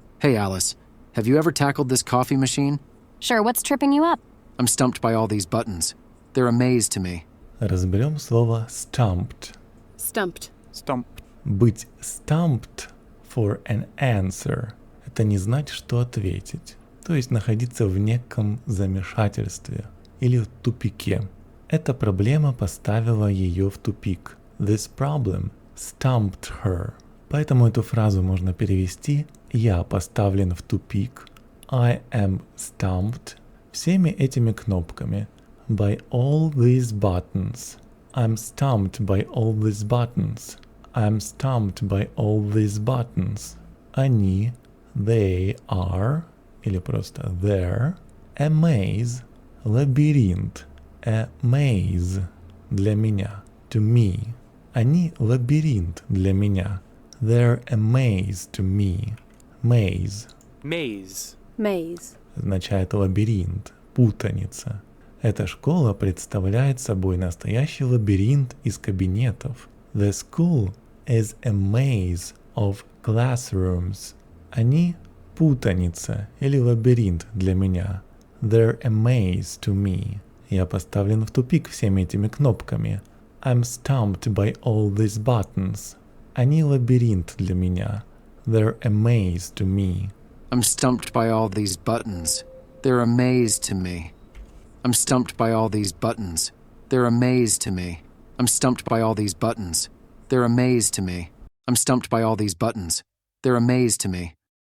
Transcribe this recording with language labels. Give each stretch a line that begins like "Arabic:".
English: Hey Alice, Have you ever tackled this coffee machine? Sure, what's tripping you up? I'm stumped by all these buttons. They're a maze to me.
Russian: Разберем слово stumped.
English: Stumped. Stumped.
Russian: Быть
English: stumped for an answer
Russian: – это не знать, что ответить, то есть находиться в неком замешательстве или в тупике. Эта проблема поставила ее в тупик.
English: This problem stumped her.
Russian: Поэтому эту фразу можно перевести «Я поставлен в тупик»,
English: I am stumped,
Russian: всеми этими кнопками.
English: By all these buttons. I'm stumped by all these buttons. I'm stumped by all these buttons.
Russian: Они,
English: they are,
Russian: или просто
English: they're, a maze,
Russian: лабиринт,
English: a maze,
Russian: для меня,
English: to me.
Russian: Они лабиринт для меня.
English: They're a maze to me. Maze Maze. Maze.
Russian: означает лабиринт, путаница. Эта школа представляет собой настоящий лабиринт из кабинетов.
English: The school is a maze of classrooms.
Russian: Они путаница или лабиринт для меня.
English: They're a maze to me.
Russian: Я поставлен в тупик всеми этими кнопками.
English: I'm stumped by all these buttons.
Russian: Они лабиринт для меня.
English: They're a maze to me. I'm stumped by all these buttons. They're a maze to me. I'm stumped by all these buttons. They're a maze to me. I'm stumped by all these buttons. They're a maze to me. I'm stumped by all these buttons. They're a maze to me.